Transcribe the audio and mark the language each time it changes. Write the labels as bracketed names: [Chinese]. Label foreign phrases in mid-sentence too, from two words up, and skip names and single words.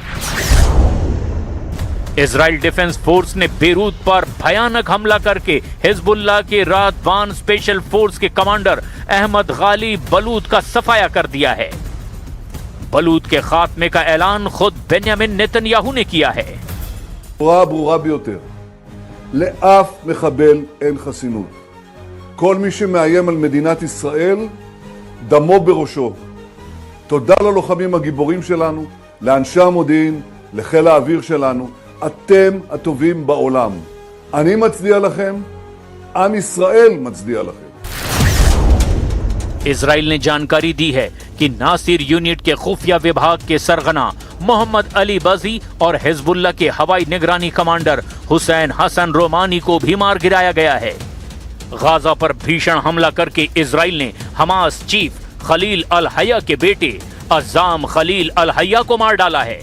[Hindi] इजराइल डिफेंस फोर्स ने बेरूत पर भयानक हमला करके हिजबुल्लाह के रादवान स्पेशल फोर्स के कमांडर अहमद गाली बलूद का सफाया कर दिया है। बलूद के खात्मे का ऐलान खुद बेंयामिन नेतन्याहू ने किया है। [Hebrew] ברורה ביותר, לאף מחבל אין חסינות. כל מי שמאיים על מדינת ישראל, דמו בראשו. תודה ללוחמים הגיבורים שלנו, לאנשי המודיעין, לחיל האוויר שלנו. אתם הטובים בעולם. אני מצדיע לכם, עם ישראל מצדיע לכם. [Hindi] इजराइल ने जानकारी दी है कि नासिर यूनिट के खुफिया विभाग के सरगना मोहम्मद अली बजी और हिजबुल्लाह के हवाई निगरानी कमांडर हुसैन हसन रोमानी को भी मार गिराया गया है। गाजा पर भीषण हमला करके इजराइल ने हमास चीफ खलील अल हया के बेटे अज़ाम खलील अल हया को मार डाला है।